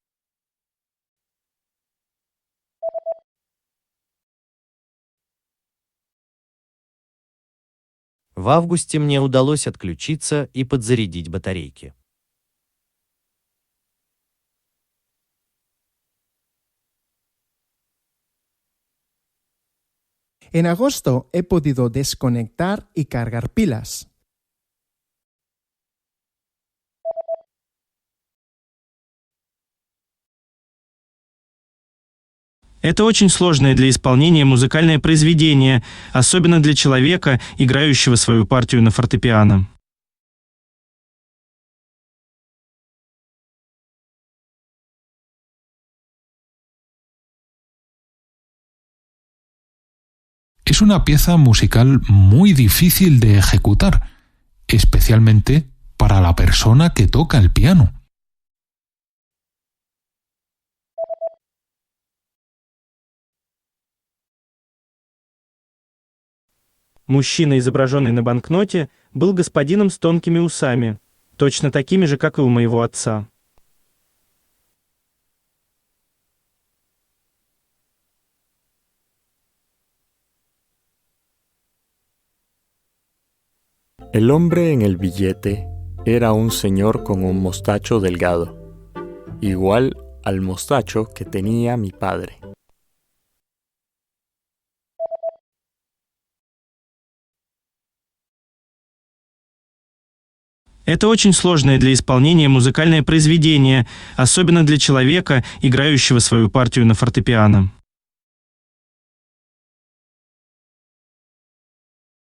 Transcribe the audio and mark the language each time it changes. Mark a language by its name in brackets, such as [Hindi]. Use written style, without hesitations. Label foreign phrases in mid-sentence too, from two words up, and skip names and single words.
[Russian] В августе мне удалось отключиться и подзарядить батарейки. [Spanish] En agosto he podido desconectar y cargar pilas. [Russian] Это очень сложное для исполнения музыкальное произведение, особенно для человека, играющего свою партию на фортепиано. [Spanish] Es una pieza musical muy difícil de ejecutar, especialmente para la persona que toca el piano. [Russian] Мужчина, изображенный на банкноте, был господином с тонкими усами, точно такими же, как и у моего отца. [Spanish] El hombre en el billete era un señor con un mostacho delgado, igual al mostacho que tenía mi padre. [Russian] Это очень сложное для исполнения музыкальное произведение, особенно для человека, играющего свою партию на фортепиано.